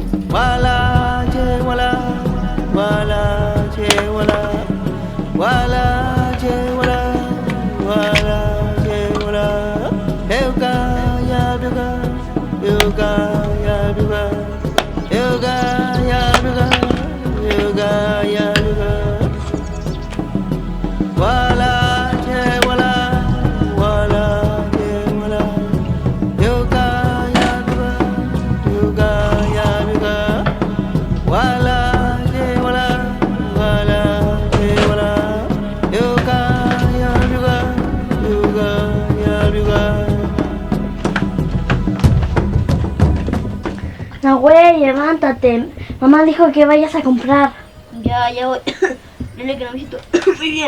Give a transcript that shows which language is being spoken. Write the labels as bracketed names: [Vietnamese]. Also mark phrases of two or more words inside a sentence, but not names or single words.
[Spanish] Wala je wala, wala je wala, wala je wala, wala je wala. Yoga ya yoga, yoga ya yoga, yoga ya yoga, yoga ya yoga. Wala je wala, wala je wala, yoga ya yoga, yoga ya yoga. Wala je wala, wala je wala, yoga ya yoga, yoga ya yoga. Nahuel, levántate. Mamá dijo que vayas a comprar. Ya voy. Dile que no me siento muy bien.